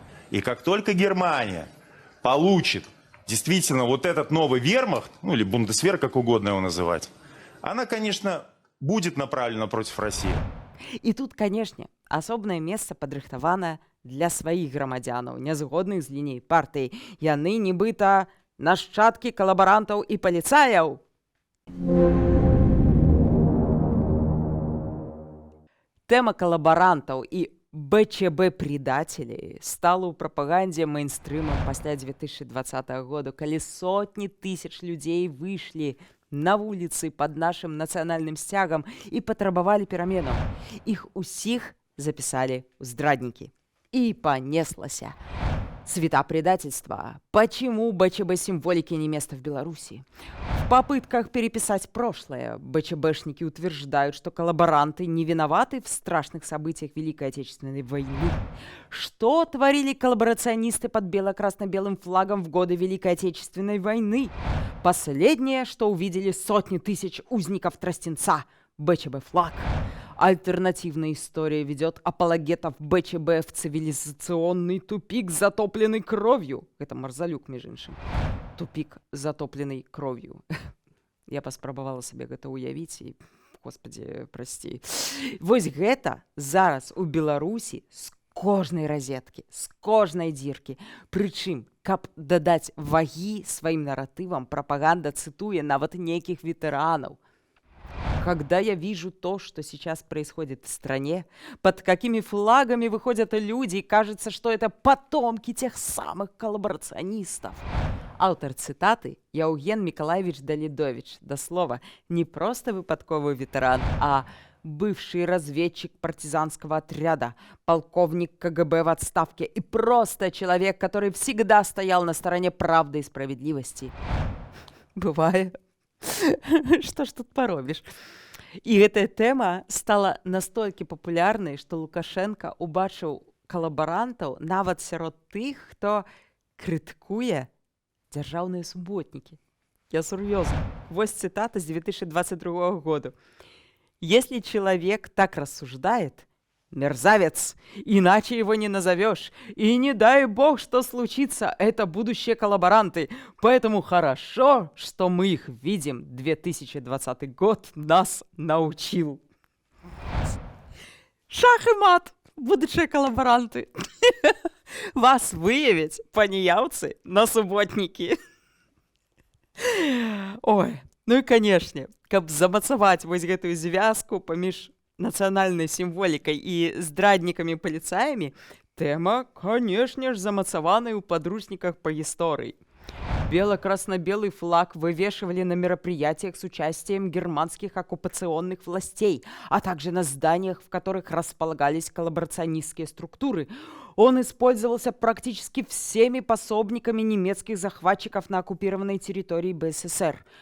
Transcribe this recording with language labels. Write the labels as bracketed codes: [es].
[ru] И как только Германия получит действительно вот этот новый вермахт, ну или бундесвер, как угодно его называть, она, конечно, будет направлена против России. И тут, конечно, [be] асобнае месца падрыхтавана для сваіх грамадзянаў, нязгодных з ліней партыі. Яны нібыта нашчадкі калабарантаў і паліцаяў. Тема калабарантаў і БЧБ-предателей стала ў прапагандзе мейнстрымам пасля 2020 года, калі сотні тысяч людзей выйшлі на вуліцы пад нашым нацыянальным сцягам і патрабавалі пераменаў. Іх усіх запісалі ў здраднікі. [ru] И понеслася. Цвета предательства. Почему БЧБ-символике не место в Беларуси? В попытках переписать прошлое БЧБшники утверждают, что коллаборанты не виноваты в страшных событиях Великой Отечественной войны. Что творили коллаборационисты под бело-красно-белым флагом в годы Великой Отечественной войны? Последнее, что увидели сотни тысяч узников Тростенца. БЧБ-флаг. Альтернативная история ведет апологетов БЧБ в цивилизационный тупик, затопленный кровью. Это Марзалюк, между іншим. Тупик, затопленный кровью. [be] Я паспрабавала себе гэта уявіць і, [ru] господи, прости. [be] Вось гэта зараз у Беларусі з кожнай розеткі, з кожнай дзіркі. Прычым, каб дадаць вагі сваім наратывам, прапаганда цытуе нават нейкіх ветэранаў. [ru] Когда я вижу то, что сейчас происходит в стране, под какими флагами выходят люди, и кажется, что это потомки тех самых коллаборационистов. Автор цитаты – Яуген Миколаевич Далидович. До слова, не просто выпадковый ветеран, а бывший разведчик партизанского отряда, полковник КГБ в отставке и просто человек, который всегда стоял на стороне правды и справедливости. [be] Бывает. Што ж тут паробіш? І гэтая тэма стала настолькі папулярнай, што Лукашенко убачыў калабарантаў нават сярод тых, хто крытыкуе дзяржаўныя суботнікі. Я сур'ёзна. Вось цитата с 2022 года. [ru] Если человек так рассуждает, мерзавец, иначе его не назовешь. И не дай бог, что случится, это будущие коллаборанты. Поэтому хорошо, что мы их видим. 2020 год нас научил. Шах и мат, будущие коллаборанты. Вас выявить, паніяўцы, на субботники. Ой, ну и, конечно, [be] каб замацаваць вось гэтую звязку паміж нацыянальнай сімволікай і здраднікамі-паліцаямі, тэма, канешне ж, замацаваная ў падручніках па гісторыі. [ru] Бело-красно-белый флаг вывешивали на мероприятиях с участием германских оккупационных властей, а также на зданиях, в которых располагались коллаборационистские структуры. Он использовался практически всеми пособниками немецких захватчиков на оккупированной территории БССР.